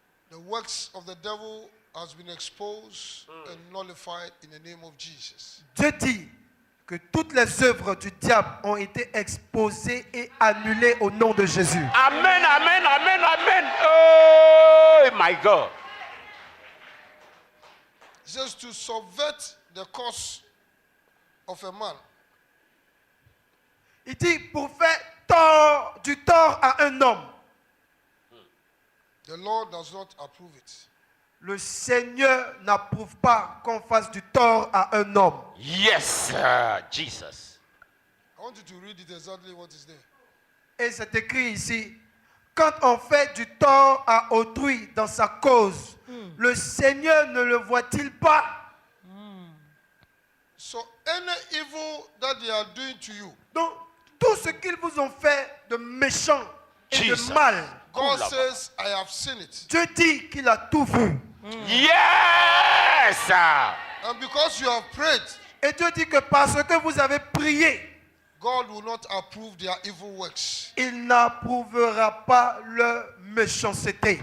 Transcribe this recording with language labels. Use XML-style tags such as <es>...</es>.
<en>the works of the devil has been exposed and nullified in the name of Jesus.</en> <fr>Dieu dit que toutes les œuvres du diable ont été exposées et annulées au nom de Jésus.</fr> <en>Amen, amen, amen, amen. Oh my God. It says to subvert the cause of a man.</en> <fr>Il dit pour faire du tort à un homme.</fr> <en>The Lord does not approve it.</en> <fr>Le Seigneur n'approuve pas qu'on fasse du tort à un homme.</fr> <en>Yes, Jesus. I want you to read it exactly what is there.</en> <fr>Et c'est écrit ici, quand on fait du tort à autrui dans sa cause, le Seigneur ne le voit-il pas?</fr> <en>So any evil that they are doing to you,</en> <fr>Donc, tout ce qu'ils vous ont fait de méchant et</fr> <en>Jesus.</en> <fr>de mal,</fr> <en>God Cool. says, I have seen it.</en> <fr>Dieu dit qu'il a tout vu.</fr> <en>Yes. And because you have prayed,</en> <fr>Et Dieu dit que parce que vous avez prié,</fr> <en>God will not approve their evil works.</en> <fr>il n'approuvera pas leur méchanceté.</fr>